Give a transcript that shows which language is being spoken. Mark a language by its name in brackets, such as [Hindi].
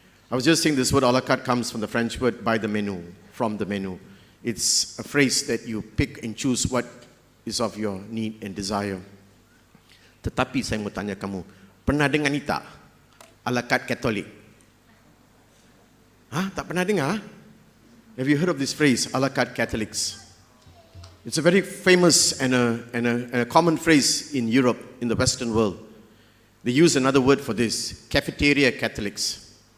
[English] I was just saying this word a la carte comes from the French word by the menu, from the menu. It's a phrase that you pick and choose what is of your need and desire. [Malay] Tetapi saya mau tanya kamu, pernah dengar ni tak? A la carte Katolik. Tak pernah dengar? [English] Have you heard of this phrase, a la carte Catholics? It's a very famous and a common phrase in Europe, in the Western world. They use another word for this, cafeteria Catholics.